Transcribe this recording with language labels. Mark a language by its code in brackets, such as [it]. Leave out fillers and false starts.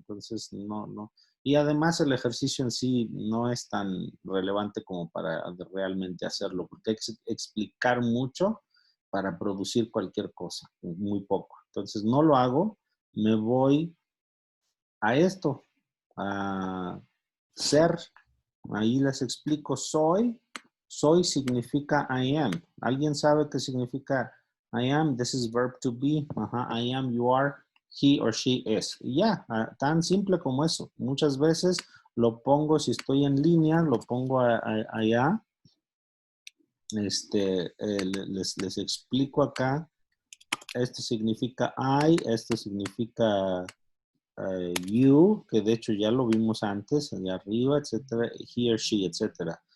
[es] Entonces, no. Y además el ejercicio en sí no es tan relevante como para realmente hacerlo, porque hay que explicar mucho para producir cualquier cosa, muy poco. Entonces, no lo hago, me voy a esto, a ser. Ahí les explico, soy significa [en] I am. [es] ¿Alguien sabe qué significa [en] I am? This is verb to be. Ajá, I am, you are, he or she is. [es] Y ya, tan simple como eso. Muchas veces lo pongo, si estoy en línea, lo pongo allá. Les explico acá. Esto significa I, esto significa you, que de hecho ya lo vimos antes, allá arriba, etcétera, [en] he or she, [es] etcétera.